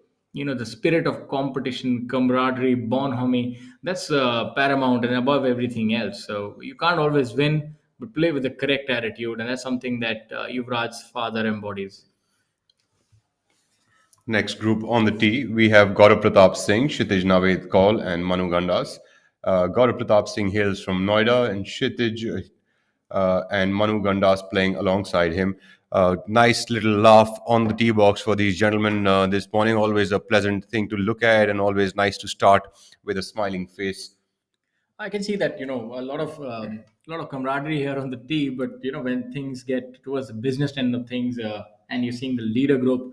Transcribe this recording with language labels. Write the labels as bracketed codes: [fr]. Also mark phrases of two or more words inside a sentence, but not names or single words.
[en] The spirit of competition, camaraderie, bonhomie, that's paramount and above everything else. So you can't always win, but play with the correct attitude, and that's something that Yuvraj's father embodies. Next group on the tee, we have Gaurav Pratap Singh, Kshitij Naved Kaul, and Manu Gandas. Gaurav Pratap Singh hails from Noida, and Kshitij and Manu Gandas playing alongside him. Nice little laugh on the tee box for these gentlemen this morning. Always a pleasant thing to look at, and always nice to start with a smiling face. I can see that a lot of camaraderie here on the tee, but when things get towards the business end of things, and you're seeing the leader group.